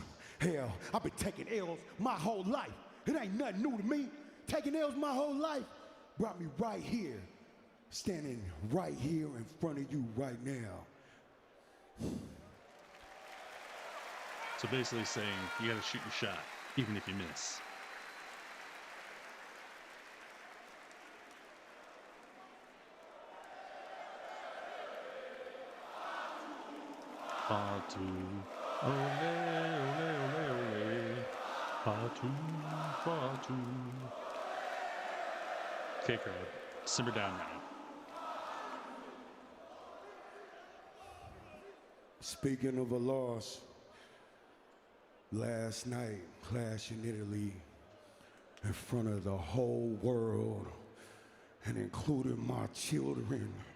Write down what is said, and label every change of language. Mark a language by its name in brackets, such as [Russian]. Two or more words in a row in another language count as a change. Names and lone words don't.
[English] Hell, I've been taking L's my whole life. It ain't nothing new to me. Taking L's my whole life brought me right here, standing right here in front of you right now. So basically saying you got to shoot your shot, even if you miss. Fatu. Ole, ole, ole, ole. Fatu, Fatu. Okay, crowd. Simmer down now. Speaking of a loss, last night, Clash in Italy, in front of the whole world, and including my children.